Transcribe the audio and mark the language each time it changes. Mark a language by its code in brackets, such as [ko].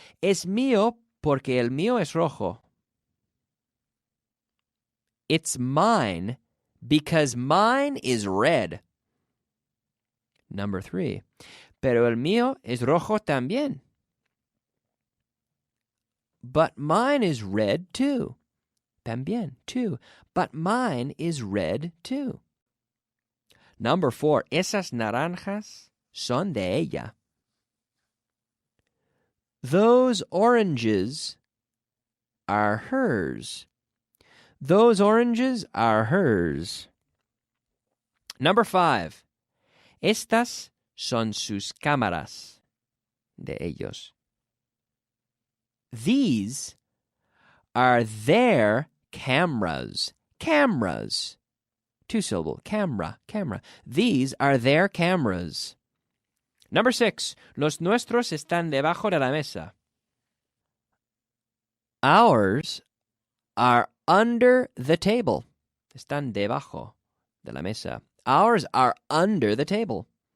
[es] Es mío porque el mío es rojo. [en] It's mine because mine is red. Number 3. [es] Pero el mío es rojo también. [en] But mine is red too. También, too. But mine is red too. Number 4. [es] Esas naranjas son de ella. [en] Those oranges are hers. Those oranges are hers. Number 5. [es] Estas son sus cámaras. De ellos. [en] These are their cameras. Cameras. 2-syllable. Camera. These are their cameras. Number 6. [es] Los nuestros están debajo de la mesa. [en] Ours are under the table. [es] Están debajo de la mesa. [en] Ours are under the table.